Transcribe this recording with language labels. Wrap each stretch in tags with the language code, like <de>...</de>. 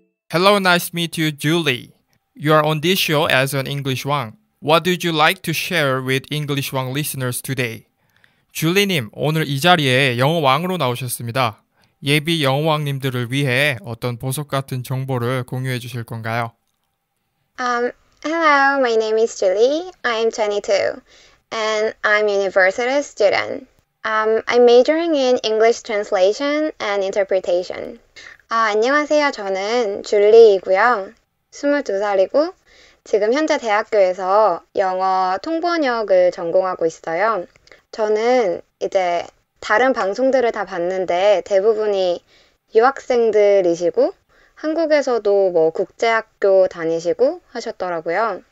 <en>Hello, nice to meet you, Julie. You are on this show as an English Wang. What would you like to share with English Wang listeners today?</en> <ko>줄리님, 오늘 이 자리에 영어 왕으로 나오셨습니다. 예비 영어 왕님들을 위해 어떤 보석 같은 정보를 공유해 주실 건가요?</ko> <en>Hello, my name is Julie. I'm 22 and I'm a university student. I'm majoring in English translation and interpretation.</en> <ko>안녕하세요. 저는 줄리이고요. 22살이고 지금 현재 대학교에서 영어 통번역을 전공하고 있어요. 저는 이제 다른 방송들을 다 봤는데 대부분이 유학생들이시고 한국에서도 뭐 국제학교 다니시고 하셨더라고요.</ko>